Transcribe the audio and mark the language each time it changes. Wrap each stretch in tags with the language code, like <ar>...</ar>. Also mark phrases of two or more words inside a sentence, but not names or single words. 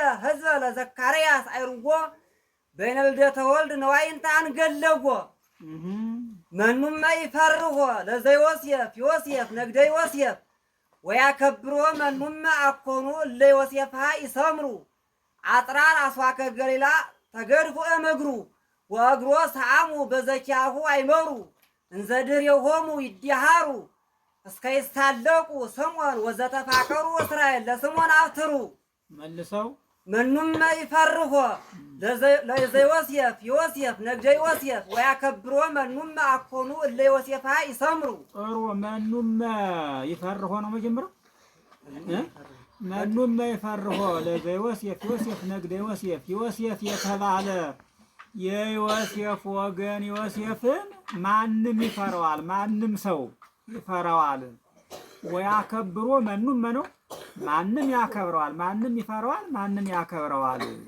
<gez>ህዝበ ለዘካርያስ አይሩጎ በይነ ልደተ ወልድ ንዋይ እንተ አንገለጎ መኑመ ይፈርሆ ለዘዮሴፍ ዮሴፍ ነግደ ዮሴፍ ወያከብሮ መኑመ አኮኑ እለ ዮሴፍሃ ይሰምሩ አጥራር አስዋከ ገሊላ ተገድፎ እምግሩ ወእግሮ ሰአሙ በዘኪያሁ አይመሩ እንዘ ድኅሬሆሙ ይዲሃሩ እስከ ይሳለቁ ስምዖን ወዘተፋቀሩ እስራኤል ለስምዖን አብትሩ</gez> <am>መልሰው</am> <gez>መኑመ ይፈርሆ ለዘዮሴፍ ዮሴፍ ነግደ ዮሴፍ ወያከብሮ መኑመ አኮኑ እለ ዮሴፍሃ ይሰምሩ</gez> <am>ጥሩ</am> <gez>መኑመ ይፈርሆ</gez> <am>ነው መጀመሪያው</am> <gez>መኑመ ይፈርሆ ለዘዮሴፍ ዮሴፍ ነግደ ዮሴፍ</gez> <am>ዮሴፍ የተባለ የዮሴፍ ወገን ዮሴፍን ማንም ይፈራዋል ማንም ሰው ይፈራዋል</am> <gez>ወያከብሮ መኑመ</gez> <am>ነው ማንም ያከብረዋል ማንም ይፈራዋል ማንም ያከብረዋል</am>